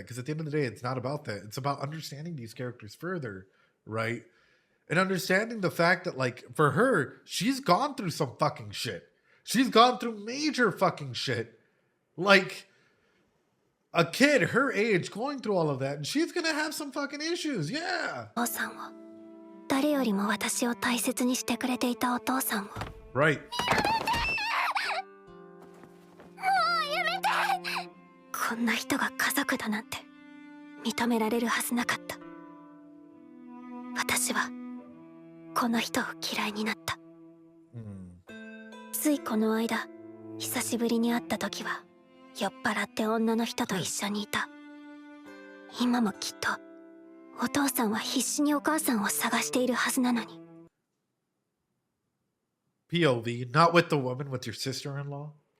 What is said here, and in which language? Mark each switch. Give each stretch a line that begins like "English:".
English: Because at the end of the day, it's not about that. It's about understanding these characters further, right? And understanding the fact that, like, for her, she's gone through some fucking shit. She's gone through major fucking shit. Like, a kid her age going through all of that, and she's gonna have some fucking issues, yeah.
Japanese: お父さんを、誰よりも私を大切にしてくれていたお父さんを。
English: Right.
Japanese: もうこんな人が家族だなんて認められるはずなかった。私はこの人を嫌いになった。ついこの間久しぶりに会った時は酔っ払って女の人と一緒にいた。今もきっとお父さんは必死にお母さんを探しているはずなのに。
English: POV, not with the woman, with your sister-in-law.